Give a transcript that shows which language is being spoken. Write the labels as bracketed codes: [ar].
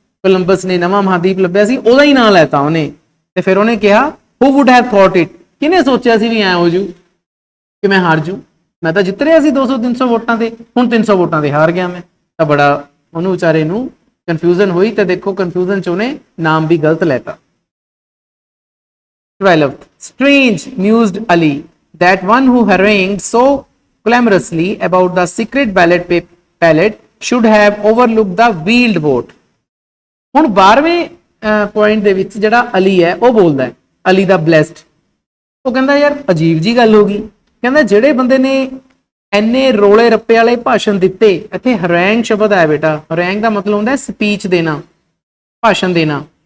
[pa] Columbus ਨੇ ਨਵਾਂ ਮਹਾਦੀਪ ਲੱਭਿਆ ਸੀ, ਉਹਦਾ ਹੀ ਨਾਮ ਲੈਤਾ ਉਹਨੇ। ਤੇ ਫਿਰ ਉਹਨੇ ਕਿਹਾ [en] who would have thought it, [pa] ਕਿਹਨੇ ਸੋਚਿਆ ਸੀ ਵੀ ਐ ਹੋ ਜੂ ਕਿ ਮੈਂ ਹਾਰ ਜੂ। ਮੈਂ ਤਾਂ ਜਿੱਤ ਰਿਹਾ ਸੀ 200-300 ਵੋਟਾਂ ਤੇ, ਹੁਣ 300 ਵੋਟਾਂ ਤੇ ਹਾਰ ਗਿਆ ਮੈਂ। ਤਾਂ ਬੜਾ ਉਹਨੂੰ ਵਿਚਾਰੇ ਨੂੰ ਕਨਫਿਊਜ਼ਨ ਹੋਈ, ਤੇ ਦੇਖੋ ਕਨਫਿਊਜ਼ਨ ਚ ਉਹਨੇ ਨਾਮ ਵੀ ਗਲਤ ਲੈਤਾ। [en] 12th, strange mused Ali that one who harangued so clamorously about the secret ballot should have overlooked the wheeled vote। [pa] ਹੁਣ 12ਵੇਂ ਪੁਆਇੰਟ ਦੇ ਵਿੱਚ ਜਿਹੜਾ ਅਲੀ ਹੈ ਉਹ ਬੋਲਦਾ ਹੈ, ਅਲੀ ਦਾ ਬਲੈਸਡ। ਉਹ ਕਹਿੰਦਾ ਯਾਰ ਅਜੀਬ ਜੀ ਗੱਲ ਹੋ ਗਈ। ਕਹਿੰਦਾ ਜਿਹੜੇ ਬੰਦੇ ਨੇ ਇੰਨੇ ਰੋਲੇ ਰੱਪੇ ਵਾਲੇ ਭਾਸ਼ਣ ਦਿੱਤੇ, ਇੱਥੇ ਹਰੈਂਗ ਸ਼ਬਦ ਹੈ ਬੇਟਾ। ਹਰੈਂਗ ਦਾ ਮਤਲਬ ਹੁੰਦਾ ਸਪੀਚ ਦੇਣਾ, ਭਾਸ਼ਣ ਦੇਣਾ।